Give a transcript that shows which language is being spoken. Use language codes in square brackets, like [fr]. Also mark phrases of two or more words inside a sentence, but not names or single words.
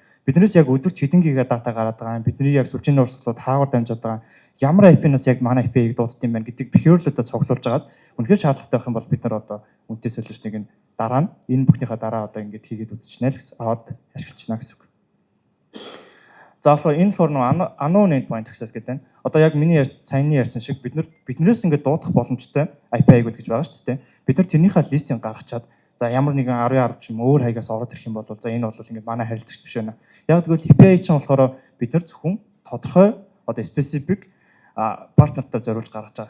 [mn] Биднээс яг өдөрт хэдэн гига дата гараад байгаа юм. Бидний яг сүлжээний урсгалууд хаагаар дамжаад байгаа. Ямар IP-наас яг манай IP-ийг дууддаг юм байна гэдэг behavior-луудаа цуглуулж агаад үнэхээр шаардлагатай байх юм бол бид нар одоо үнэтэй солиушныг нь дараа нь энэ бүхнийхээ дараа одоо ингэж хийгээд үзчихнэ л гэсэн аваад ашиглачна гэсэн үг. За болохоор энэ болохоор нэг [en] unknown endpoint access [mn] гэдэг байна. Одоо яг миний саяны ярьсан шиг биднээс ингээд дуудах боломжтой IP аягууд гэж байгаа шүү дээ. Бид нар тэрнийхээ листийг гаргачаад за ямар нэгэн 10 ч юм өөр хаягаас ороод ирэх юм бол за энэ бол ингээд манай харилцагч биш байна. Яг тэгвэл API чинь болохоор бид нар зөвхөн тодорхой одоо specific партнертай зориулж гаргаж байгаа.